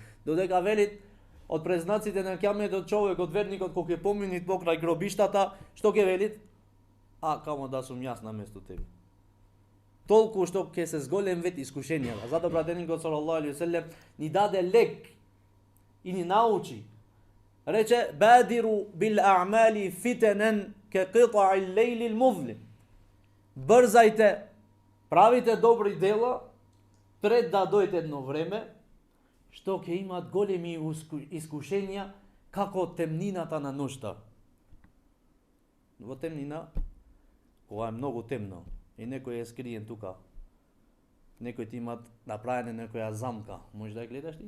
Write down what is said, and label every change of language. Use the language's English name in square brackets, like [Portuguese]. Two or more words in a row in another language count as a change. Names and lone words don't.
[Macedonian] Додека велит од признаците на кијаметот човекот, верникот, кој ќе помини покрај гробиштата, што ќе велит? А, камо да сум јас на место тебе. Толку што ќе се зголем вет искушенијата. Зато пратеникот [Arabic] صلى الله عليه وسلم [Macedonian] ни даде лек и ни научи. Рече: [Arabic] "بادروا بالأعمال فتنا كقطع الليل المظلم." [Macedonian] Брзајте, правите добри дела пред да дојде едно време што ќе имат големи искушенија како темнината на ноќта. Во темнина, кога е многу темно и некој е скриен тука, некој ти имат направена некоја замка, можеш да ја гледаш ти?